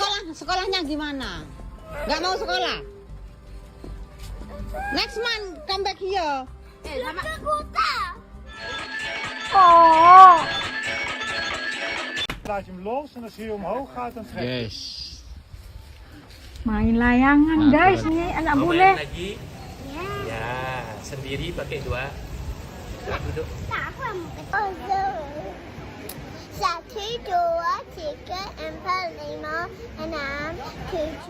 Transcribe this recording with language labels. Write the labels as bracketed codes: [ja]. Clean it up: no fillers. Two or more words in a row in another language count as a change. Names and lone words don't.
[id] sekolahnya gimana? Nggak mau sekolah? [en] Next month come back here. [id] Sama kota. Oh. [nl] Laat je hem los en als hij omhoog gaat, dan trek je. [en] Yes. [id] Main layangan, guys. Ini anak Mau bule. main lagi? Ya, sendiri pakai dua. Duduk. Aku mau ke satu, dua, tiga, empat, lima, enam, tujuh.